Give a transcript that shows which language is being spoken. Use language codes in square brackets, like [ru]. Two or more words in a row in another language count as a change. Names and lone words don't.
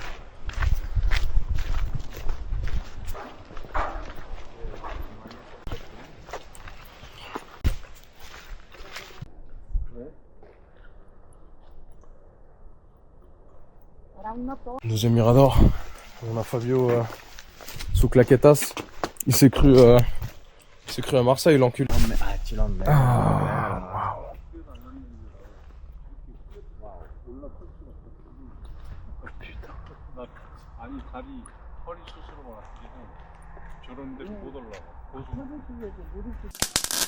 [fr] Deuxième mirador. On a Fabio sous claquetas. Il s'est cru à Marseille, l'encul. Ah, waouh. [ko] 아니 다리 허리 수술을 하고 저런데 못 올라가.